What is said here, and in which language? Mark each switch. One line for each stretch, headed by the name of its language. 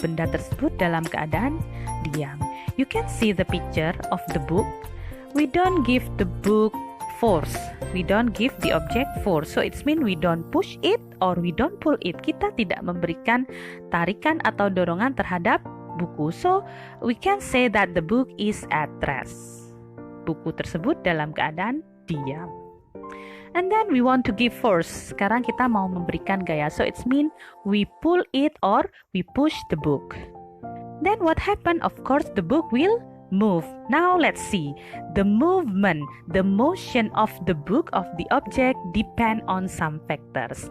Indonesian: Benda tersebut dalam keadaan diam.
English: You can see the picture of the book. We don't give the book force. We don't give the object force. So it means we don't push it or we don't pull it.
Indonesian: Kita tidak memberikan tarikan atau dorongan terhadap buku.
English: So we can say that the book is at rest.
Indonesian: Buku tersebut dalam keadaan diam.
English: And then we want to give force.
Indonesian: Sekarang kita mau memberikan gaya.
English: So it means we pull it or we push the book. Then what happened? Of course, the book will move. Now let's see. The movement, the motion of the book, of the object depend on some factors.